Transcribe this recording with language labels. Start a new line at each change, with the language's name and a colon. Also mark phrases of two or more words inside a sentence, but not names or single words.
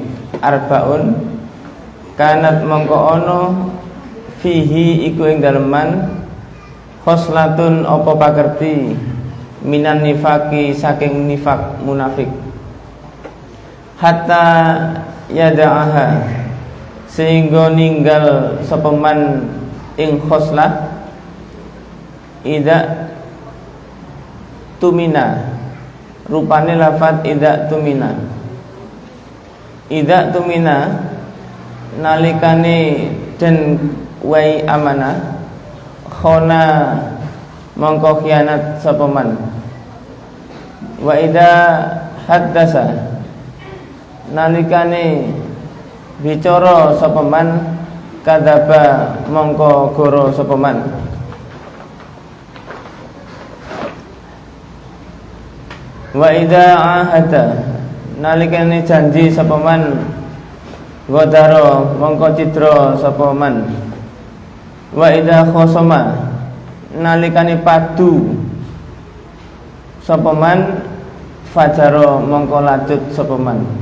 Arabic: أربع كانت
Javanese: mongko ana fihi iku ing daleman, khoslatun apa pakerti,
Arabic: من النفاق
Javanese: saking nifak munafik,
Arabic: حتى يدعها
Javanese: sehingga ninggal sapa man ing khoslah,
Arabic: إذا ائتمن,
Javanese: rupane lafat
Arabic: إذا ائتمن. إذا ائتمن
Javanese: nalikane den wai amanah, khona mongko khianat sapa man,
Arabic: وإذا حدث
Javanese: nalikane bicara sapa man, kadzaba mongko goro sapa man,
Arabic: وإذا عاهد
Javanese: nalikane janji sapa man, wadaro mongko cidra sapa man,
Arabic: وإذا خاصم
Javanese: nalikane padu sapa man, fajaro mongko lacut sapa man.